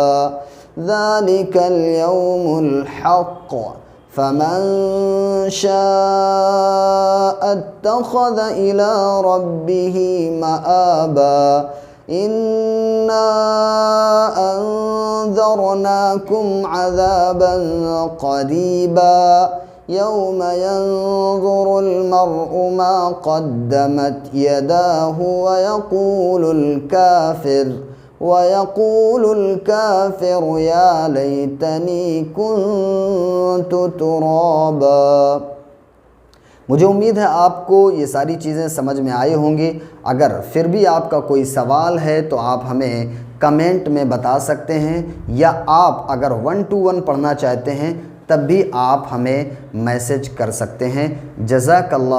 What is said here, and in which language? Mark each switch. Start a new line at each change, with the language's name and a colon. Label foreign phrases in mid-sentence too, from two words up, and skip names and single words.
Arabic: ذلك اليوم الحق فمن شاء اتخذ إلى ربه مآبا. إنا أنذرناكم عذابا قريبا يوم ينظر المرء ما قدمت يداه ويقول الكافر يا ليتني كنت ترابا.
Hindi: मुझे उम्मीद है आपको ये सारी चीज़ें समझ में आई होंगी। अगर फिर भी आपका कोई सवाल है तो आप हमें कमेंट में बता सकते हैं, या आप अगर 1 to 1 पढ़ना चाहते हैं तब भी आप हमें मैसेज कर सकते हैं।